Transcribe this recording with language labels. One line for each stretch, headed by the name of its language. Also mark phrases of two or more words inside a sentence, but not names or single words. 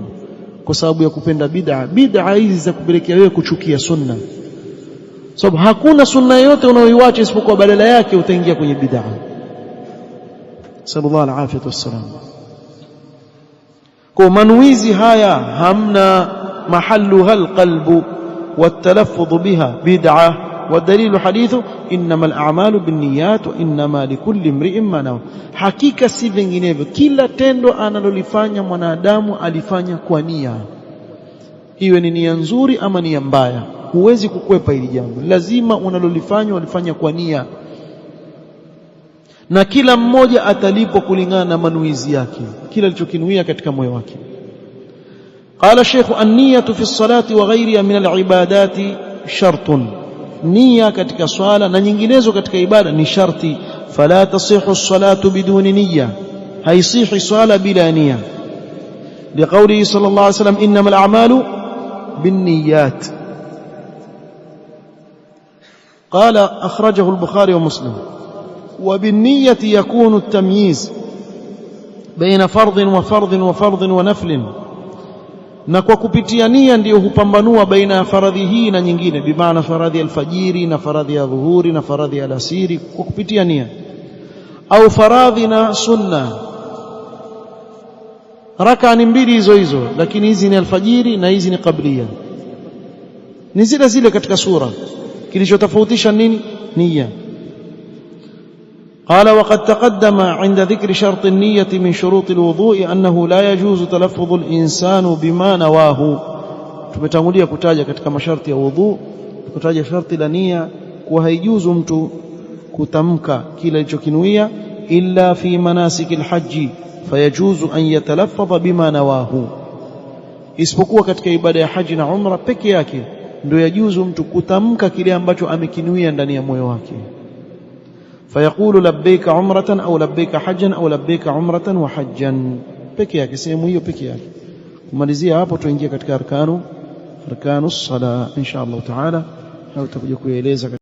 Swahili: Kwa sababu ya kupenda bid'a hizi za kupelekea wewe kuchukia sunna. Sababu hakuna sunna yote unayoiacha isipokuwa badala yake utaingia kwenye bid'a.
Arabic: صلى الله عليه وسلم.
Swahili: Kwa manuizi haya hamna
Arabic: محلها القلب والتلفظ بها بدعة. والدليل حديث إنما الأعمال بالنيات وإنما لكل امرئ ما نوى.
Swahili: Hakika si vinginevyo, kila tendo analolifanya mwanadamu alifanya kwa nia, iwe ni nia nzuri ama nia mbaya. Huwezi kukwepa hili jambo, lazima unalolifanya ulifanya kwa nia, na kila mmoja atalipwa kulingana na manuizi yake, kila alichokinuia katika moyo wake.
Arabic: قال الشيخ النية في الصلاة وغيرها من العبادات شرط.
Swahili: نية katika swala na nyinginezo katika ibada ni sharti.
Arabic: فلا تصح الصلاة بدون نية,
Swahili: haisihi swala bila nia,
Arabic: لقوله صلى الله عليه وسلم إنما الأعمال بالنيات. قال أخرجه البخاري ومسلم. وبالنية يكون التمييز بين فرض وفرض وفرض ونفل,
Swahili: na kwa kupitia nia ndiyo hupambanua baina ya faradhi hii na nyingine, bimaana faradhi alfajiri na faradhi ya dhuhuri na faradhi ya alasiri, kwa kupitia nia. Au faradhi na sunna, raka ni mbili hizo hizo, lakini hizi ni alfajiri na hizi ni qabliya, ni zile zile katika sura, kilichotofautisha nini? Nia.
Arabic: قال وقد تقدم عند ذكر شرط النية من شروط الوضوء أنه لا يجوز تلفظ الإنسان بما نواه.
Swahili: tumetangulia kutaja katika masharti ya wudhu, kutaja sharti la nia kuwa haijuzu mtu kutamka kile alichokinuia
Arabic: إلا في مناسك الحج فيجوز أن يتلفظ بما نواه,
Swahili: isipokuwa katika ibada ya haji na umra peke yake ndio yajuzu mtu kutamka kile ambacho amekinuia ndani ya moyo wake.
Arabic: فيقول لبيك عمرة أو لبيك حجا أو لبيك عمرة وحجا
Swahili: peke yake, sehemu hiyo peke yake. kumalizia hapo tuingie katika
Arabic: أركان الصلاة إن شاء الله تعالى,
Swahili: na tutakuja kueleza